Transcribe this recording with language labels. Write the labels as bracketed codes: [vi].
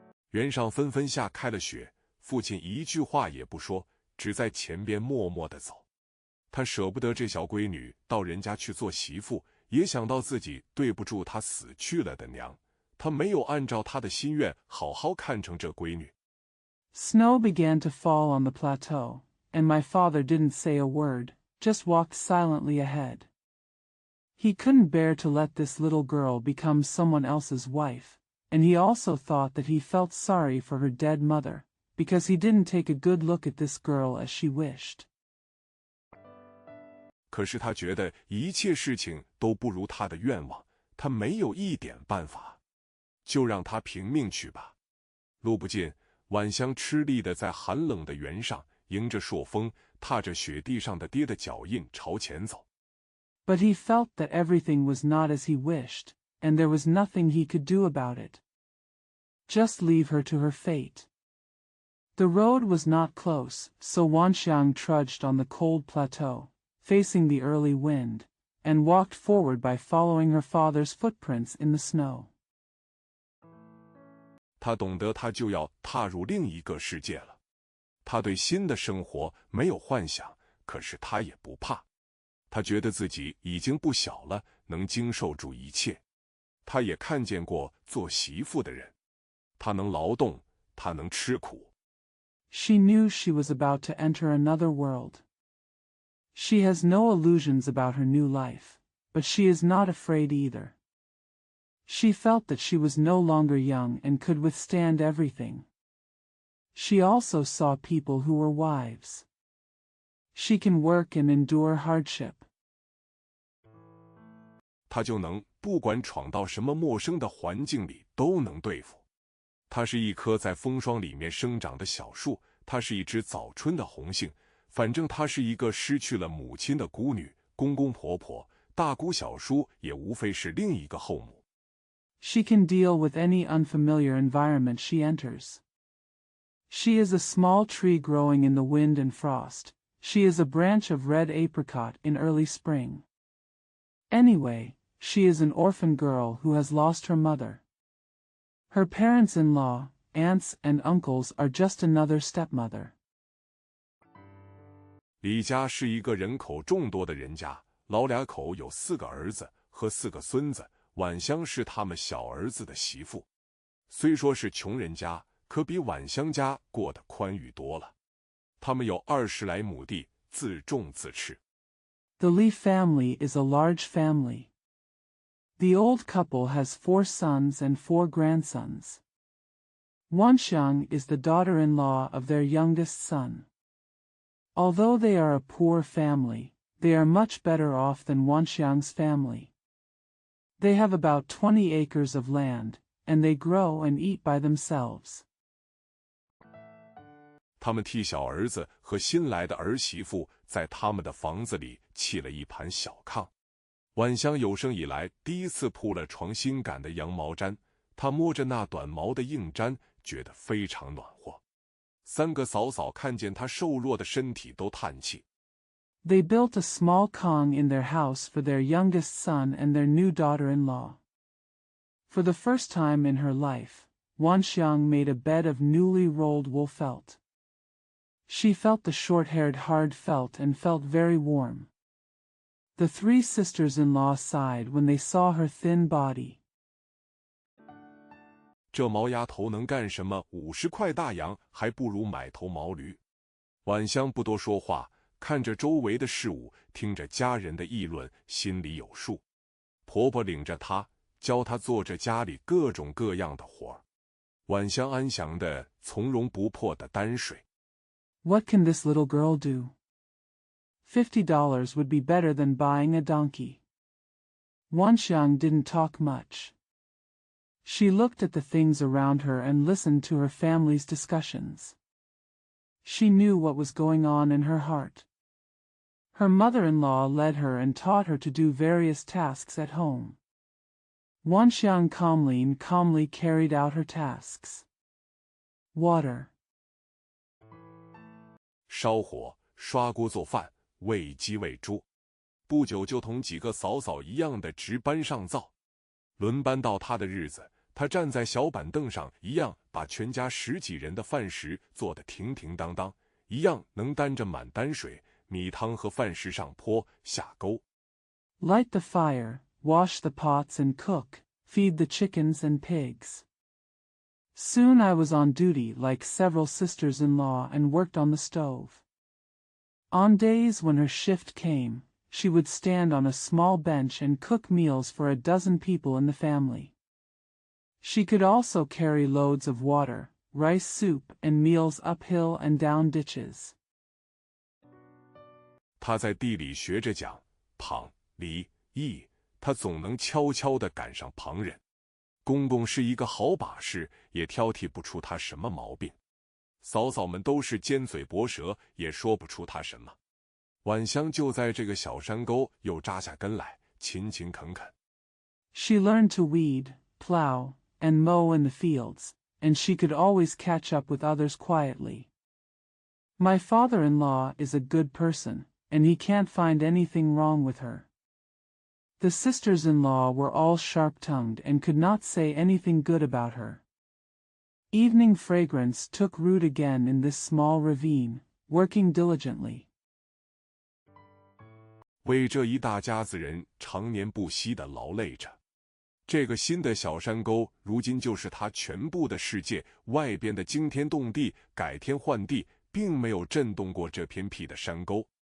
[zh] 原上纷纷下开了雪，父亲一句话也不说，只在前边默默地走。他舍不得这小闺女到人家去做媳妇，也想到自己对不住她死去了的娘，他没有按照他的心愿好好看成这闺女。 [en] Snow began to fall on the plateau, and my father didn't say a word, just walked silently ahead. He couldn't bear to let this little girl become someone else's wife, and he also thought that he felt sorry for her dead mother, because he didn't take a good look at this girl as she wished. [zh] 可是他觉得一切事情都不如他的愿望，他没有一点办法，就让他凭命去吧。路不尽，婉香吃力地在寒冷的原上，迎着朔风，踏着雪地上的爹的脚印朝前走。 [en] But he felt that everything was not as he wished, and there was nothing he could do about it. Just leave her to her fate. The road was not close, so Wanxiang trudged on the cold plateau, facing the early wind, and walked forward by following her father's footprints in the snow. [zh] 他懂得他就要踏入另一个世界了。他对新的生活没有幻想，可是他也不怕。他觉得自己已经不小了，能经受住一切。他也看见过做媳妇的人，他能劳动，他能吃苦。 [en] She knew she was about to enter another world. She has no illusions about her new life, but she is not afraid either. She felt that she was no longer young and could withstand everything. She also saw people who were wives. She can work and endure hardship. [zh] 她就能不管闯到什么陌生的环境里都能对付。她是一棵在风霜里面生长的小树，她是一只早春的红杏，反正她是一个失去了母亲的孤女，公公婆婆、大姑小叔也无非是另一个后母。 [en] She can deal with any unfamiliar environment she enters. She is a small tree growing in the wind and frost. She is a branch of red apricot in early spring. Anyway, she is an orphan girl who has lost her mother. Her parents-in-law, aunts and uncles are just another stepmother. [zh] 李家是一个人口众多的人家，老两口有4个儿子和4个孙子，婉香是他们小儿子的媳妇。虽说是穷人家，可比婉香家过得宽裕多了。他们有20来亩地，自种自吃。 [en] The Li family is a large family. The old couple has 4 sons and 4 grandsons. Wanxiang is the daughter-in-law of their youngest son. Although they are a poor family, they are much better off than Wanxiang's family. They have about 20 acres of land, and they grow and eat by themselves. [zh] 他们替小儿子和新来的儿媳妇在他们的房子里砌了一盘小炕。婉香有生以来第一次铺了床新赶的羊毛毡，她摸着那短毛的硬毡，觉得非常暖和。 3个嫂嫂看见她瘦弱的身体都叹气。 [en] They built a small kong in their house for their youngest son and their new daughter-in-law. For the first time in her life, Wanxiang made a bed of newly rolled wool felt. She felt the short-haired hard felt and felt very warm. The 3 sisters-in-law sighed when they saw her thin body. [zh] 这毛丫头能干什么？50块大洋还不如买头毛驴。婉香不多说话，看着周围的事物，听着家人的议论，心里有数。婆婆领着她，教她做着家里各种各样的活儿。婉香安详的、从容不迫的担水。 [en] What can this little girl do? $50 would be better than buying a donkey. Wanxiang didn't talk much. She looked at the things around her and listened to her family's discussions. She knew what was going on in her heart. Her mother-in-law led her and taught her to do various tasks at home. Wanxiang calmly carried out her tasks. Water. [zh] 烧火、刷锅做饭、喂鸡喂猪，不久就同几个嫂嫂一样的值班上灶。轮班到他的日子，他站在小板凳上，一样把全家10几人的饭食做得停停当当，一样能担着满担水、米汤和饭食上坡下沟。 [en] Light the fire, wash the pots and cook, feed the chickens and pigs. Soon I was on duty like several sisters-in-law and worked on the stove. On days when her shift came, she would stand on a small bench and cook meals for a dozen people in the family. She could also carry loads of water, rice soup and meals uphill and down ditches. [zh] 他在地里学着讲旁、离、义，他总能悄悄地赶上旁人。公公是一个好把式，也挑剔不出他什么毛病。嫂嫂们都是尖嘴薄舌，也说不出他什么。晚香就在这个小山沟又扎下根来，勤勤恳恳。 [en] She learned to weed, plow, and mow in the fields, and she could always catch up with others quietly. My father-in-law is a good person, and he can't find anything wrong with her. The sisters-in-law were all sharp-tongued and could not say anything good about her. Evening fragrance took root again in this small ravine, working diligently. [zh] 为这一大家子人常年不息地劳累着。这个新的小山沟，如今就是他全部的世界，外边的惊天动地、改天换地，并没有震动过这偏僻的山沟。